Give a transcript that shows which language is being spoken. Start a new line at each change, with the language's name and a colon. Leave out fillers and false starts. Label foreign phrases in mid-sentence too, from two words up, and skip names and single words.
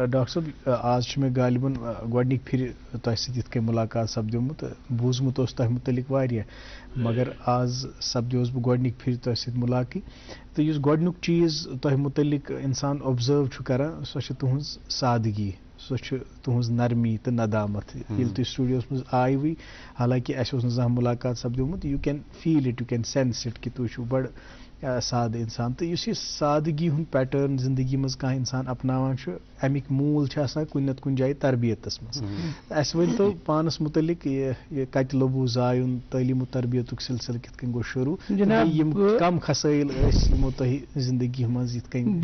Kashmiri: ڈاکٹر صٲب آز چھُ مےٚ غالبن گۄڈنِکۍ پھِرِ تۄہہِ سۭتۍ یِتھ کٔنۍ مُلاقات سپدیومُت, بوٗزمُت اوس تۄہہِ مُتعلق واریاہ, مگر آز سپدیوس بہٕ گۄڈنِکۍ پھِرِ تۄہہِ سۭتۍ مُلاقی. تہٕ یُس گۄڈنیُک چیٖز تۄہہِ مُتعلق اِنسان اوبزٲرو چھُ کران, سۄ چھِ تُہنٛز سادگی, سۄ چھِ تُہنٛز نرمی تہٕ ندامت. ییٚلہِ تُہۍ سٹوڈیوس منٛز آیوٕے, حالانکہِ اَسہِ اوس نہٕ زانٛہہ مُلاقات سپدیومُت,
English: you can feel it, you can sense it
Kashmiri: کہِ تُہۍ چھِو بڑٕ سادٕ اِنسان. تہٕ یُس یہِ سادگی ہُنٛد پیٹٲرن زندگی منٛز کانٛہہ اِنسان اپناوان چھُ, امیِکۍ موٗل چھِ آسان کُنہِ نتہٕ کُنہِ جایہِ تربیتس منٛز. اَسہِ ؤنۍتو پانس مُتعلق یہِ کتہِ لوٚبوٕ زایُن, تعلیٖم و تربیتُک سلسلہٕ کِتھ کٔنۍ گوٚو شروٗع, یِم کم خسٲیِل ٲسۍ یِمو تۄہہِ زندگی منٛز یِتھ کٔنۍ.